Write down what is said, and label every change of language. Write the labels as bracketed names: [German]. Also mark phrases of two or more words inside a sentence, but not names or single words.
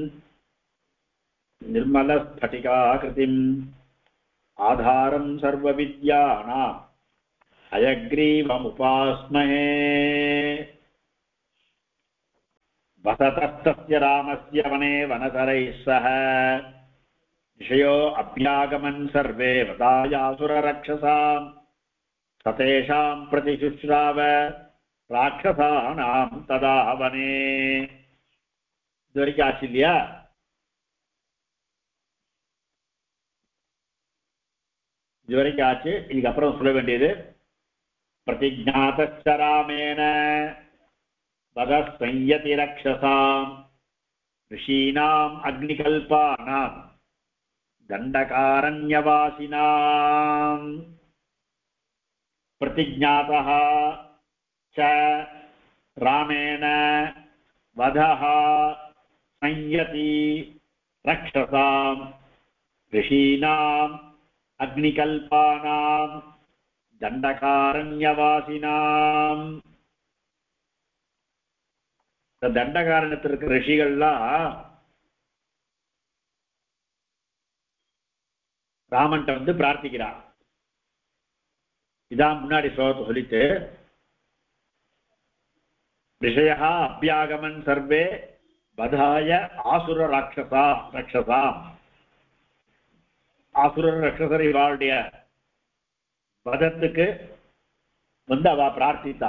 [Sanskrit] निर्मलस्फटिकाकृतिम् आधारं सर्वविद्यानां हयग्रीवमुपास्महे वसतस्तस्य रामस्य वने वनचरैः सह ऋषयो अभ्यागमन् सर्वे वदायासुररक्षसां सतेषां प्रतिशुश्राव राक्षसानां तदा वने [Tamil] இதுவரைக்கும் ஆச்சு இல்லையா? இதுவரைக்கும் ஆச்சு. இதுக்கப்புறம் சொல்ல வேண்டியது [Sanskrit] प्रतिज्ञातश्च रामेण वदः संयति रक्षसां ऋषीणाम् अग्निकल्पानां दण्डकारण्यवासिनाम् प्रतिज्ञातः च रामेण वधः संयति रक्षसां ऋषीणाम् अग्निकल्पानां दण्डकारण्यवासिनाम्. [Tamil] தண்டகாரண்யத்தில் இருக்கிற ரிஷிகள்லாம் ராமன்ட்ட வந்து பிரார்த்திக்கிறார். இதான் முன்னாடி ஸ்லோகத்தை சொல்லிட்டு [Sanskrit] ऋषया अभ्यागमन् सर्वे वधाय आसुर रक्षसाम् [Tamil] ஆசுரர் ரக்ஷசர் இவாளுடைய வதத்துக்கு வந்து அவ பிரார்த்தித்தா.